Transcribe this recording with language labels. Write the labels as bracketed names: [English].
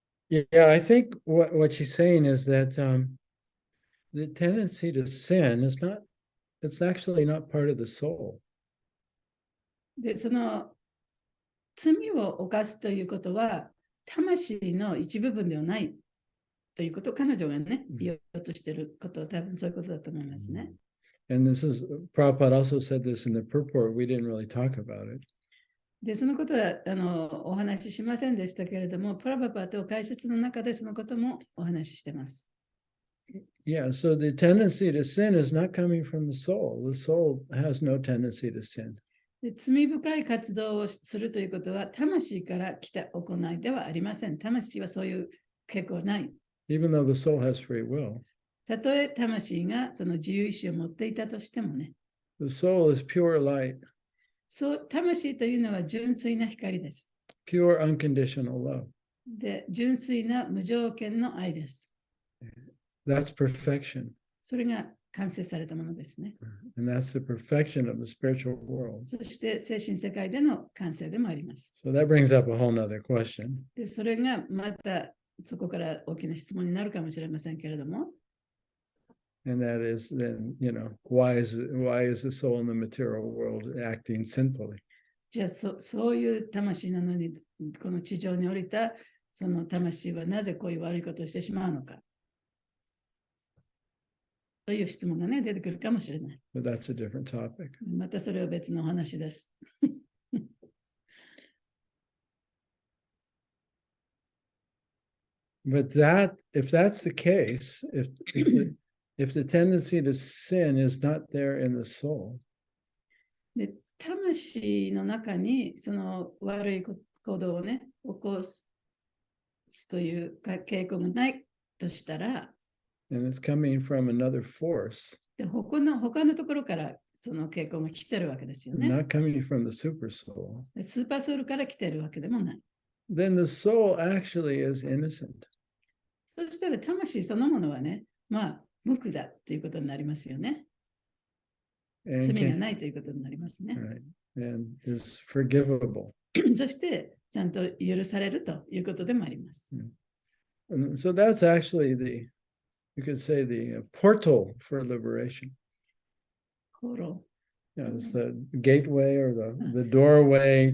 [English] Yeah, I think what she's saying is that the tendency to sin is not, it's actually not part of the soul. [Japanese] で、罪を犯すということは、魂の一部分ではないということを彼女がね、言おうとしていることは多分そういうことだと思いますね。 [English] And this is, Prabhupada also said this in the purport, we didn't really talk about it. [Japanese] で、そのことはお話ししませんでしたけれども、プラバパと解説の中でそのこともお話ししています。 [English] Yeah, so the tendency to sin is not coming from the soul. The soul has no tendency to sin. [Japanese] で、罪深い活動をするということは、魂から来た行いではありません。魂はそういう傾向ない。 [English] Even though the soul has free will. [Japanese] たとえ魂がその自由意志を持っていたとしてもね。 [English] The soul is pure light. [Japanese] そう、魂というのは純粋な光です。 [English] Pure unconditional love. [Japanese] で、純粋な無条件の愛です。 [English] That's perfection. [Japanese] それが完成されたものですね。 [English] And that's the perfection of the spiritual world. [Japanese] そして精神世界での完成でもあります。 [English] So that brings up a whole nother question. [Japanese] で、それがまたそこから大きな質問になるかもしれませんけれども。 [English] And that is then, why is the soul in the material world acting sinfully? [Japanese] じゃあそういう魂なのに、この地上に降りたその魂はなぜこういう悪いことをしてしまうのか。という質問がね、出てくるかもしれない。 [English] But that's a different topic. [Japanese] またそれは別のお話です。 [English] But if that's the case, if the tendency to sin is not there in the soul, [Japanese] で、魂の中にその悪い行動をね、起こすという傾向がないとしたら、 [English] and it's coming from another force, [Japanese] で他のところからその傾向が来てるわけですよね。 [English] not coming from the super soul, [Japanese] でスーパーソウルから来てるわけでもない。 [English] then the soul actually is innocent. [Japanese] そしたら魂そのものはね、無垢だということになりますよね。 [English] And [Japanese] 罪がないということになりますね。 [English] right, and is forgivable. [Japanese] そしてちゃんと許されるということでもあります。 [English] And so that's actually you could say the portal for liberation. フォロ It's the gateway or the doorway